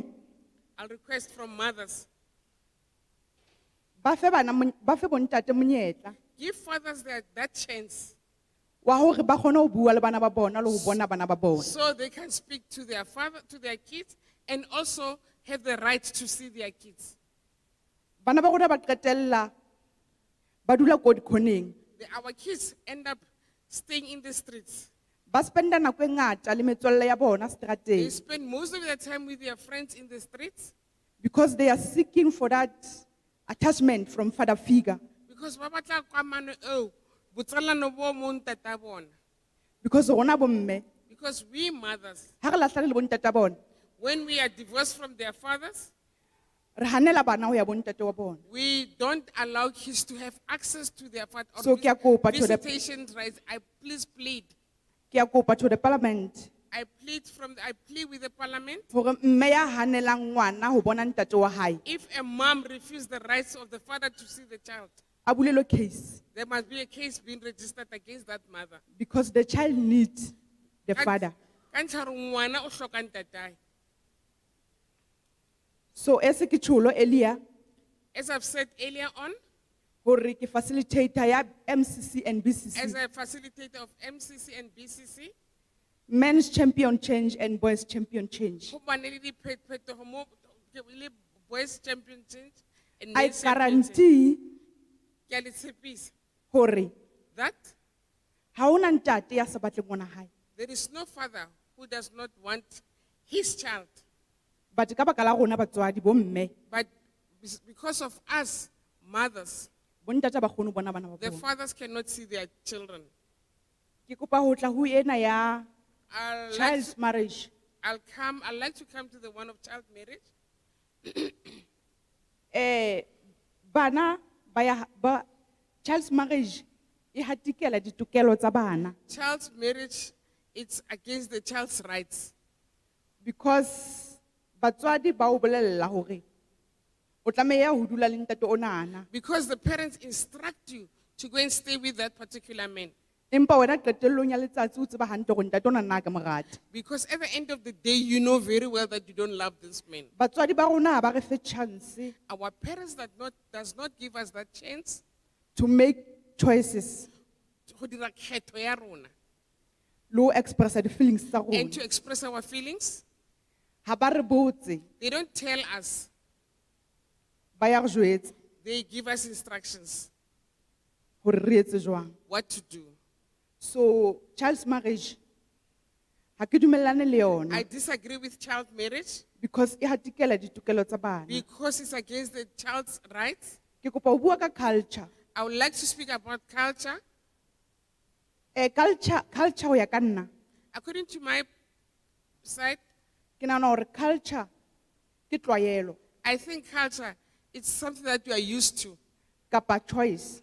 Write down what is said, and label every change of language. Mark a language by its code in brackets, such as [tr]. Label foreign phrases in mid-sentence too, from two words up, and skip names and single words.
[en] I'll request from mothers, [st] ba fe bontate monyetla [en] give fathers that chance [st] wa hore ba kgone ho bua le bana ba bona le ho bona bana ba bona. [en] so they can speak to their father, to their kids, and also have the right to see their kids. [st] Bana ba rona ba qetella ba dula ko dikhoneng. [en] Our kids end up staying in the streets. [st] Ba spenda nako e ngata le metswalle ya bona [en] They [st] strateng [en] spend most of their time with their friends in the streets because they are seeking for that attachment from father figure. [st] because ba batla kamano eo, botsalano bo mo ntata bona. Because rona bo mme [en] Because we mothers, [st] ha re lahlane le bontate bona [en] when we are divorced from their fathers, [st] re hanela bana ho ya bontate wa bona. [en] we don't allow kids to have access to their father [st] So ke a kopa [en] to the- visitation rights. I please plead. [st] Ke a kopa [en] to the parliament I plead with the parliament. [st] hore mme ya hanelang ngwana ho bona ntate wa hae [en] If a mom refuses the rights of the father to see the child, [st] a bulelwe case [en] there must be a case being registered against that mother. because the child needs the father. [st] Ka ntlha hore ngwana o hloka ntatae. So ese ke tsholo earlier [en] As I've said earlier on, [st] hore ke facilitator ya MCC and BCC, [en] as a facilitator of MCC and BCC, men's champion change and boys champion change. [st] ho bane le diphetogo mo- le [en] boys champion change and I men's champion change. guarantee [st] Ke a le tshepisa hore [en] that [st] ha ona ntate ya sa batleng ngwana hae. [en] there is no father who does not want his child. [st] But ka baka la rona batswadi bo mme [en] But because of us, mothers, [st] bontate ba kgone ho bona bana ba [en] the [st] bona. [en] fathers cannot see their children. [st] Ke kopa ho tla ho ena ya [en] I'd like child's to- marriage. I'd like to come to the one of child marriage. [st] Bana [en] child's marriage [st] e hatikela ditokelo tsa bana [en] Child's marriage, it's against the child's rights. [st] because batswadi ba o bolella hore o tlameha ho dula le ntate onana. [en] Because the parents instruct you to go and stay with that particular man. [st] Empa wena qetellong ya letsatsi o tseba hantle hore ntate ona nna ke mo rate. [en] Because at the end of the day, you know very well that you don't love this man. [st] Batswadi ba rona ha ba re fe chance [en] Our parents does not give us that chance to make choices [st] go dira kgetho ya rona le ho expressa di-feelings tsa [en] and [st] rona. [en] to express our feelings. [st] Ha ba re botse, [en] They don't tell us, [st] ba ya re jwetsa [en] they give us instructions. [st] hore re etse jwang. [en] what to do. So child's marriage, [st] ha ke dumellane le yona [en] I disagree with child marriage [st] because e hatikela ditokelo tsa bana. [en] because it's against the child's rights. [st] Ke kopa ho bua ka culture. [en] I would like to speak about culture. [st] Culture ho ya ka nna. [en] According to my side, [st] Ke nahana hore culture ke tlwaelo [en] I think culture is something that you are used to [st] kapa choice.